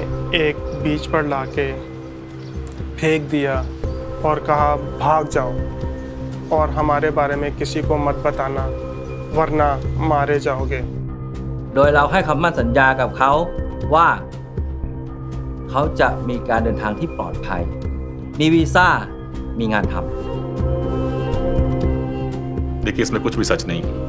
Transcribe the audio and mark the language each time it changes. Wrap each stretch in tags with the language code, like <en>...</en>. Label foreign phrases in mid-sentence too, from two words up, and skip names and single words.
<hi>एक बीच पर लाके फेंक दिया और कहा भाग जाओ और हमारे बारे में किसी को मत बताना वरना मारे जाओगे</hi> <th>โดยเราให้คำมั่นสัญญากับเขาว่าเขาจะมีการเดินทางที่ปลอดภัยมีวีซ่ามีงานทำ</th> <hi>देखिए इसमें कुछ भी सच नहीं</hi>